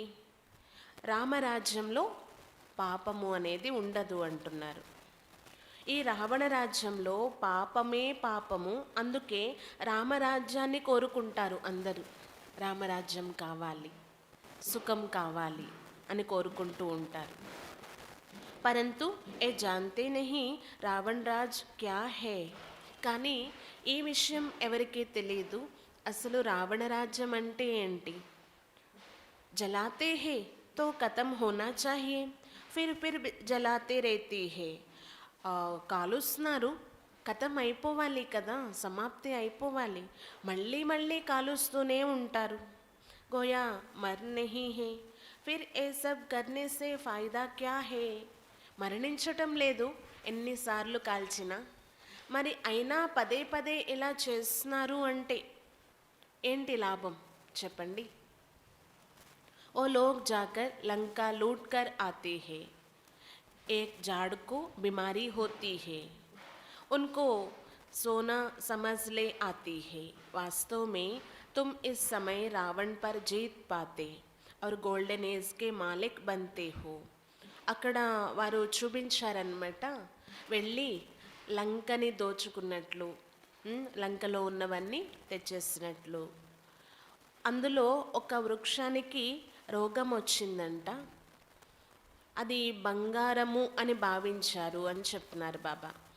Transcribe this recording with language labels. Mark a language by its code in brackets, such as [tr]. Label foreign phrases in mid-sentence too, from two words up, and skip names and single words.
[te] రామరాజ్యంలో పాపము అనేది ఉండదు అంటున్నారు. ఈ రావణ రాజ్యంలో పాపమే పాపము, అందుకే రామరాజ్యాన్ని కోరుకుంటారు అందరూ. రామరాజ్యం కావాలి, సుఖం కావాలి అని కోరుకుంటూ ఉంటారు. [hi] परंतु ये जानते नहीं रावण राज क्या है. [te] కానీ ఈ విషయం ఎవరికీ తెలియదు, అసలు రావణ రాజ్యం అంటే ఏంటి. [hi] जलाते हैं तो ख़त्म होना चाहिए, फिर जलाते रहते हैं. [te] కాలుస్తున్నారు, కథం అయిపోవాలి కదా, సమాప్తి అయిపోవాలి, మళ్ళీ మళ్ళీ కాలుస్తూనే ఉంటారు. [hi] गोया मर नहीं है, फिर ये सब करने से फ़ायदा क्या है. [te] మరణించటం లేదు ఎన్నిసార్లు కాల్చినా, మరి అయినా పదే పదే ఇలా చేస్తున్నారు అంటే ఏంటి లాభం చెప్పండి. [hi] वो लोग जाकर लंका लूट कर आते हैं. एक झाड़ को बीमारी होती है, उनको सोना समझ ले आती है. वास्तव में तुम इस समय रावण पर जीत पाते और [en] golden age [hi] के मालिक बनते हो. [te] అక్కడ వారు చూపించారనమాట, వెళ్ళి లంకని దోచుకున్నట్లు, లంకలో ఉన్నవన్నీ తెచ్చేసినట్లు. అందులో ఒక వృక్షానికి రోగం వచ్చిందంట, అది బంగారము అని భావించారు అని చెప్తున్నారు బాబా.